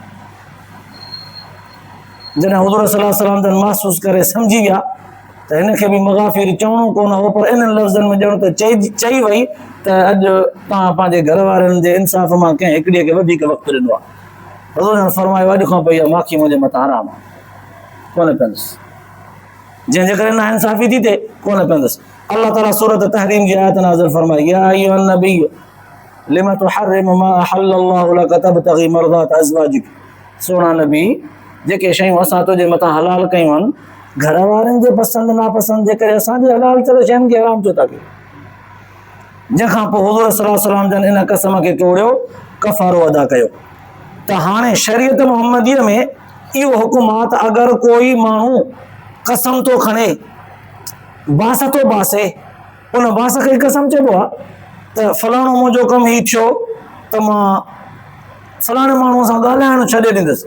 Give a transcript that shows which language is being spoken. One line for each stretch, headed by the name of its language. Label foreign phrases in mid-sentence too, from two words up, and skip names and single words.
Sindhi: जॾहिं हुज़ूर
Arabic: صلى الله عليه وسلم
Sindhi: जन महसूसु करे सम्झी विया त हिनखे बि मग़ाफ़िर चवणो कोन हो, पर इन्हनि लफ़्ज़नि में ॼण त चई वई त अॼु तव्हां पंहिंजे घर वारनि जे इंसाफ़ मां कंहिं हिकिड़ीअ खे वधीक वक़्तु ॾिनो आहे। हुज़ूर जन फरमायो अॼु खां पोइ इहा माखी मुंहिंजे मथां हराम आहे, कोन पीअंदुसि। जंहिंजे करे नाइंसाफ़ी थी थिए कोन पीअंदुसि। अल्लाह ताला सूरत तहरीम जी आयत नाज़िल फरमाई,
Arabic: يا أيها النبي لم تحرم ما أحل الله لك تبتغي مرضات أزواجك.
Sindhi: सोना नबी, जेके शयूं असां तुंहिंजे मथां हलाल कयूं आहिनि, घर वारनि जे पसंदि नापसंदि जे करे असांजे हलाल थियल शयुनि खे हराम छो था कयो। जंहिंखां पोइ हुज़ूर
Arabic: صلى الله عليه وسلم
Sindhi: जन इन कसम खे तोड़ियो, कफ़ारो अदा कयो। त हाणे शरीयत मुहम्मदीअ में इहो हुकुम आहे त अगरि कोई माण्हू कसम थो खणे, बांस थो बासे, उन बांस खे कसम चइबो आहे त फलाणो मुंहिंजो कमु हीउ थियो त मां फलाणे माण्हूअ सां ॻाल्हाइणु छॾे ॾींदुसि।